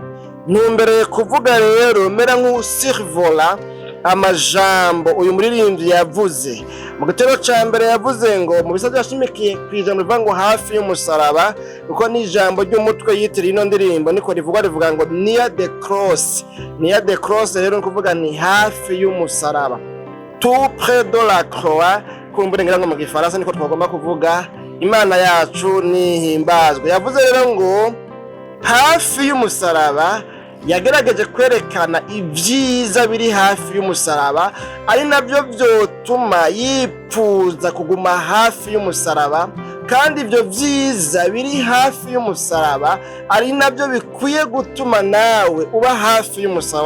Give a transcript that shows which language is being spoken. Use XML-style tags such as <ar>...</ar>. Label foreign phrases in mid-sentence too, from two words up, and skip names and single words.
<rn>Ntumbereye kuvuga rero mera nk'usirvola amajambo uyu muririmbyi yavuze. Mu gitero ca mbere yavuze ngo mu bisabye yashimikiye kwijambo rivuga ngo hafi y'umusaraba, kuko ni ijambo ry'umutwe yitiriye ino ndirimbo niko rivuga ngo</rn> <en>near the cross. Near the cross</en> <rn>rero kuvuga ni hafi y'umusaraba,</rn> <fr>tout près de la croix.</fr> <rn>Kumbure ngira ngo mu gifaransa niko twagomba kuvuga. Imana yacu nihimbazwe. Yavuze rero ngo hafi y'umusaraba, yagerageje kwerekana ibyiza biri hafi y'umusaraba, ari nabyo vyotuma yipfuza kuguma hafi y'umusaraba, kandi ibyo byiza biri hafi y'umusaraba ari nabyo bikwiye gutuma nawe uba hafi y'umusaraba.</rn>